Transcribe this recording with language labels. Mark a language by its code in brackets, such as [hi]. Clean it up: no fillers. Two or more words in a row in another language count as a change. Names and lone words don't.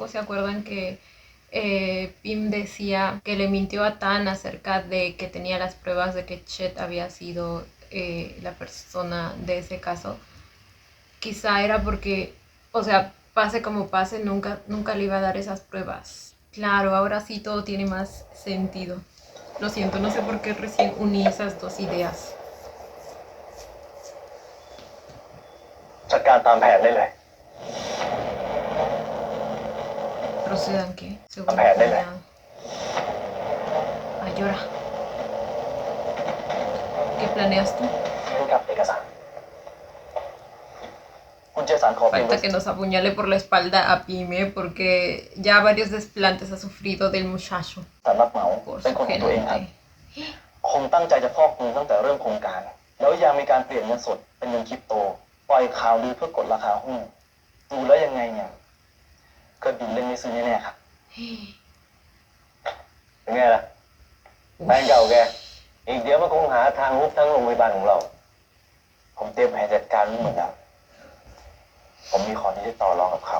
[es] ¿Se acuerdan que Pim decía que le mintió a Tan acerca de que tenía las pruebas de que Chet había sido la persona de ese caso? Quizá era porque, o sea, pase como pase, nunca le iba a dar esas pruebas. Claro, ahora sí todo tiene más sentido. Lo siento, no sé por qué recién uní esas dos ideas. [th] จัดการตามแผนได้เลย [es] ¿Procedan qué? Según Vale, dale. planeado. Ah, llora. ¿Qué planeas tú? [th] นี่กับเอกสารคุณเจสันขอเพียง [es] Falta que nos apuñale por la espalda a Pime porque ya varios desplantes ha sufrido del muchacho [th] สำนักเหมา [es] por [th] เป็น [es] su [th] คนของตัวเองครับ [es] gerente. [th] คงตั้งใจจะฟอกเงินตั้งแต่เริ่มโครงการ แล้วยังมีการเปลี่ยนเงินสดเป็นเงินคริปโต ปล่อยข่าวลือเพื่อกดราคาหุ้น ดูแล้วยังไงเนี่ยก็ดินเล่นไม่ซื้อแน่ๆครับ เป็นไงล่ะแฟนเก่าแก อีกเดี๋ยวมันคงหาทางฮุบทั้งโรงพยาบาลของเรา ผมเตรียมแผนจัดการไว้หมดแล้ว ผมมีของที่จะต่อรองกับเขา